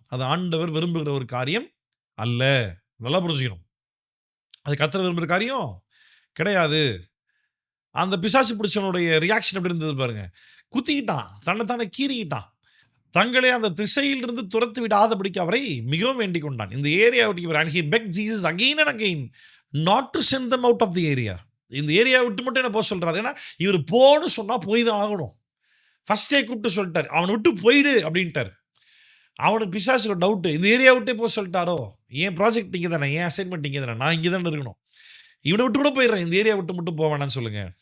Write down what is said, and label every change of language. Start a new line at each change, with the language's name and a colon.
Tamil: அது ஆண்டவர் விரும்புகிற ஒரு காரியம் அல்ல. நல்லா புரிஞ்சுக்கணும். அது கர்த்தர் விரும்புகிற காரியம் கிடையாது. அந்த பிசாசு பிடிச்சவனுடைய ரியாக்ஷன் எப்படி இருந்தது பாருங்க. குத்திக்கிட்டான், தன்னைத்தானே கீறிக்கிட்டான். தங்களை அந்த திசையிலிருந்து துரத்து விடாதபடிக்கு அவரை மிகவும் வேண்டிக் கொண்டான். இந்த ஏரியா விட்டு
English: and he begged Jesus again and again not to send them out of the area.
Tamil: இந்த ஏரியா விட்டு மட்டும் என்ன போக சொல்றாரு? ஏன்னா இவர் போன்னு சொன்னா போய் தான் ஆகணும். ஃபர்ஸ்டே கூப்பிட்டு சொல்லிட்டாரு, அவனை விட்டு போயிடு அப்படின்ட்டார். அவனுக்கு பிசாசுக்கு டவுட்டு, இந்த ஏரியா விட்டே போக சொல்லிட்டாரோ, ஏன் ப்ராஜெக்ட் இங்கே தானே, ஏன் அசைன்மெண்ட் இங்கே தானே, நான் இங்கே தானே இருக்கணும், இவனை விட்டு கூட போயிடுறேன், இந்த ஏரியா விட்டு மட்டும் போக வேணான்னு சொல்லுங்க.